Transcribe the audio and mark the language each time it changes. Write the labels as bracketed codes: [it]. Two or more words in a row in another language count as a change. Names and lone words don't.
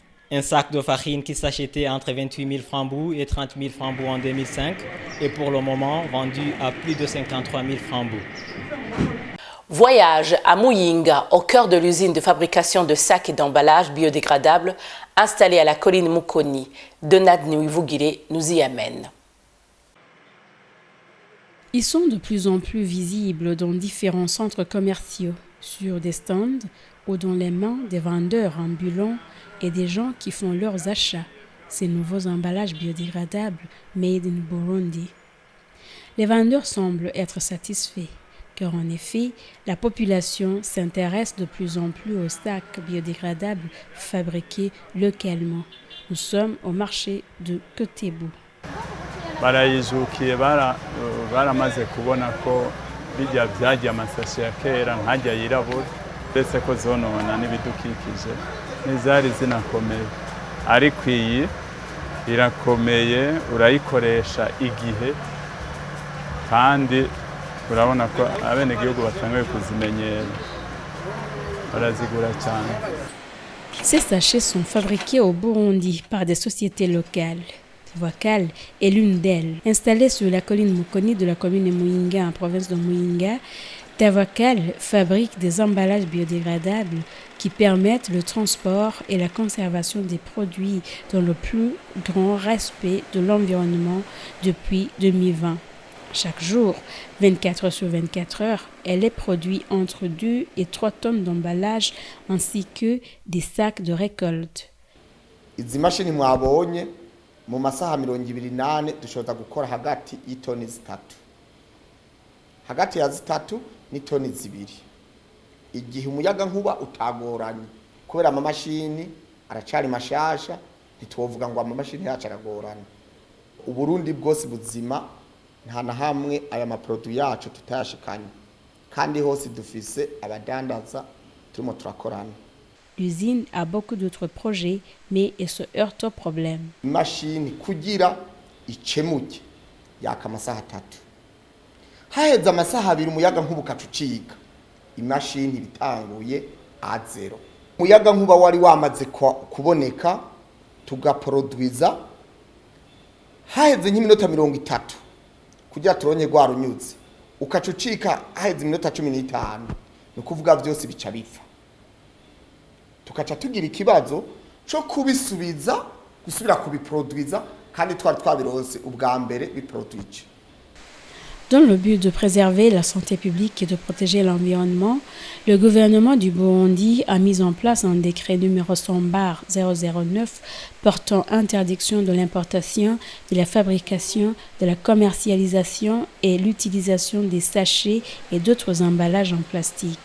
[fr] Un sac de farine qui s'achetait entre 28 000 francs bout et 30 000 francs bout en 2005 est pour le moment vendu à plus de 53 000 francs bout. Voyage à Muyinga, au cœur de l'usine de fabrication de sacs et d'emballages biodégradables installée à la colline Mukoni. Donad Niwivugire nous y amène. Ils sont de plus en plus visibles dans différents centres commerciaux, sur des stands ou dans les mains des vendeurs ambulants et des gens qui font leurs achats, ces nouveaux emballages biodégradables [en] made in Burundi. [fr] Les vendeurs semblent être satisfaits, car en effet, la population s'intéresse de plus en plus aux sacs biodégradables fabriqués localement. Nous sommes au marché de Kotebu. [rn] Barayizukiye baramaze kubona ko bijya byagiye amasashe ya kera nkajya yirabura ndetse ko zonona n'ibidukikije n'izari zinakomeye ariko iyi irakomeye urayikoresha igihe kandi urabona ko abene gihugu batangiye kuzimenyera barazigura cyane. [fr] Ces sachets sont fabriqués au Burundi par des sociétés locales. Tavakal est l'une d'elles. Installée sur la colline Mukoni de la commune de Muyinga en province de Muyinga, Tavakal fabrique des emballages biodégradables qui permettent le transport et la conservation des produits dans le plus grand respect de l'environnement depuis 2020. Chaque jour, 24 heures sur 24 heures, elle est produit entre 2 et 3 tonnes d'emballage ainsi que des sacs de récolte. [rn] Izi mashini mwabonye mu masaha 28 dushobora gukora hagati y'itoni 3. Hagati ya 3 n'itoni 2. Igihe umuyaga nkuba utagoranye kubera ama mashini aracari mashasha ntitwovuga ngo ama mashini yacu aragoranye. Uburundi bwose buzima nta na hamwe aya maproduit yacu tutayashikanye kandi hose dufise abadandaza turimo turakorana. [fr] L'usine a beaucoup d'autres projets, mais elle se heurte au problème. [rn] Machine kugira icemuke yaka amasaha 3. Haheza amasaha 2 umuyaga nkuba ukacucika. Imashini bitanguye A0. Umuyaga nkuba wari wamaze kuboneka tugaproduiza haheze nk'iminota 30 kugira turonye rwa runyuzi ukaca ucika haheze iminota 15 ni kuvuga byose bica bipfa tukaca tugira ikibazo cyo kubisubiza gusubira kubiproduiza kandi twari twabironse ubwa mbere biproduije. [fr] Dans le but de préserver la santé publique et de protéger l'environnement, le gouvernement du Burundi a mis en place un décret numéro 100/009 portant interdiction de l'importation, de la fabrication, de la commercialisation et l'utilisation des sachets et d'autres emballages en plastique.